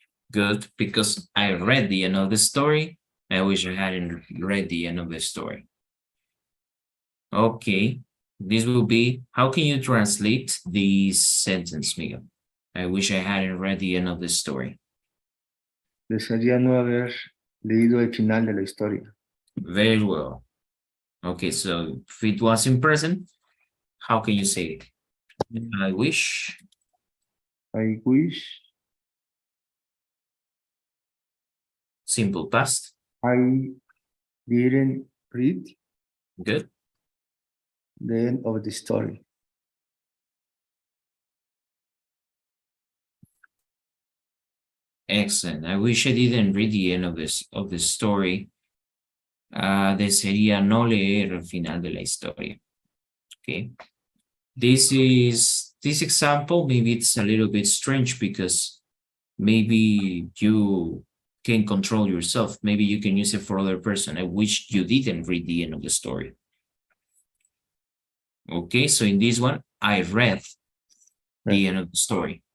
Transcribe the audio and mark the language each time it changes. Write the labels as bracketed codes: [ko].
[en] Good, because I read the end of the story. I wish I hadn't read the end of the story. Okay, this will be, how can you translate this sentence, Miguel? I wish I hadn't read the end of the story. [es] Desearía no haber leído el final de la historia. [en] Very well. Okay, so if it was in present, how can you say it? I wish simple past. I didn't read Good. the end of the story. Excellent. I wish I didn't read the end of the story. [es] Desearía no leer el final de la historia. [en] Okay. This example, maybe it's a little bit strange because maybe you can control yourself. Maybe you can use it for other person. I wish you didn't read the end of the story. Okay, so in this one, I read the end of the story.